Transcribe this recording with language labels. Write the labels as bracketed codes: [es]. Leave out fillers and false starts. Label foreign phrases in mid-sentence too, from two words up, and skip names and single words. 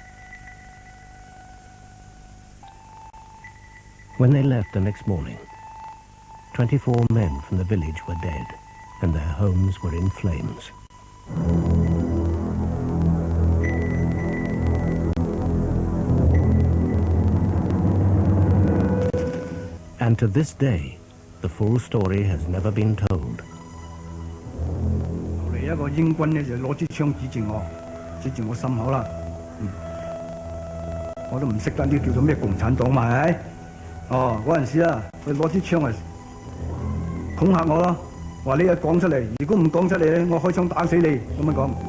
[en] When they left the next morning, 24 men from the village were dead and their homes were in flames. And to this day, the full story has never been told. [yue] 後嚟一個英軍呢就攞支槍指住我心口啦。我都唔識得呢叫做咩共產黨嘛係咪？哦，嗰陣時啊，佢攞支槍嚟恐嚇我咯，話你講出嚟，如果唔講出嚟咧，我開槍打死你咁樣講。